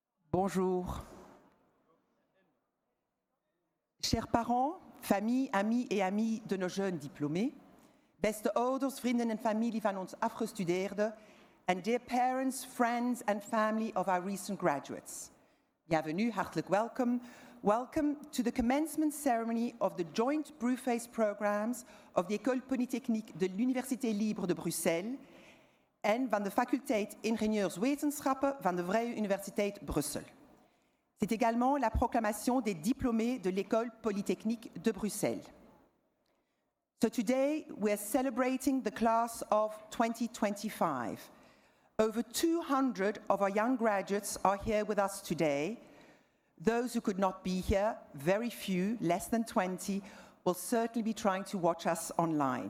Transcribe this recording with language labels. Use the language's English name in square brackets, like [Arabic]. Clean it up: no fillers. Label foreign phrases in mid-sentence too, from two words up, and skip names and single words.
[French] Bonjour. Chers parents, famille, amis et amies de nos jeunes diplômés, [Dutch] beste ouders, vrienden en familie van ons afgestudeerden, [English] and dear parents, friends and family of our recent graduates. [French] Bienvenue, hartelijk welcome. [English] Welcome to the commencement ceremony of the joint Brewface programs of the École Polytechnique de l'Université Libre de Bruxelles [Dutch] en van de faculteit Ingenieurswetenschappen van de [English] Vrije Universiteit Brussel. C'est également la proclamation des diplômés de l'École Polytechnique de Bruxelles. So today we are celebrating the class of 2025. Over 200 of our young graduates are here with us today. Those who could not be here, very few, less than 20, will certainly be trying to watch us online.